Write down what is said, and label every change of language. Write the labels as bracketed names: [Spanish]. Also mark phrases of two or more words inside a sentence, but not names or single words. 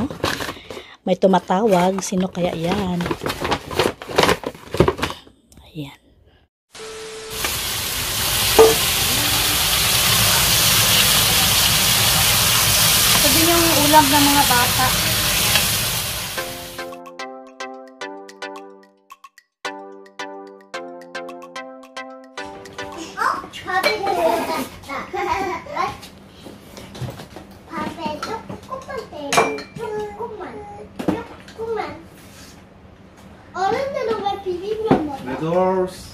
[Filipino] May tumatawag. Sino kaya yan? Ayan. Ito din yung ulam ng mga bata. [Korean] 밥이 되었다. 밥에 조금만 떼고 조금만. 어른들은 왜 비빔면 먹어? Noodles.